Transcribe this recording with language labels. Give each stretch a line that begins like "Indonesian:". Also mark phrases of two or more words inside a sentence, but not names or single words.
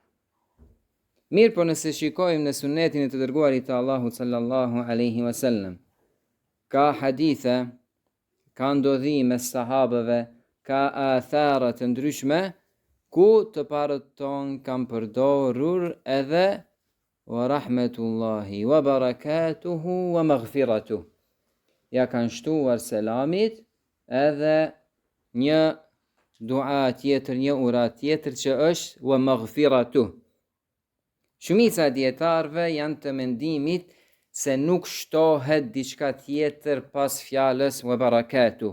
Albanian: Mirë, po nëse shikojmë në sunetin e të dërguarit të Allahut
Arabic: صلى الله عليه وسلم,
Albanian: ka hadithe, ka ndodhime sahabëve, ka athara të ndryshme, ku të parët ton kam përdorur edhe
Arabic: ورحمة الله وبركاته ومغفرته.
Albanian: Ja kanë shtuar selamit edhe një dua tjetër, një ura tjetër që është
Arabic: ومغفرته.
Albanian: Shumica dietarëve janë të mendimit se nuk shtohet diçka tjetër pas fjalës
Arabic: وبركاته.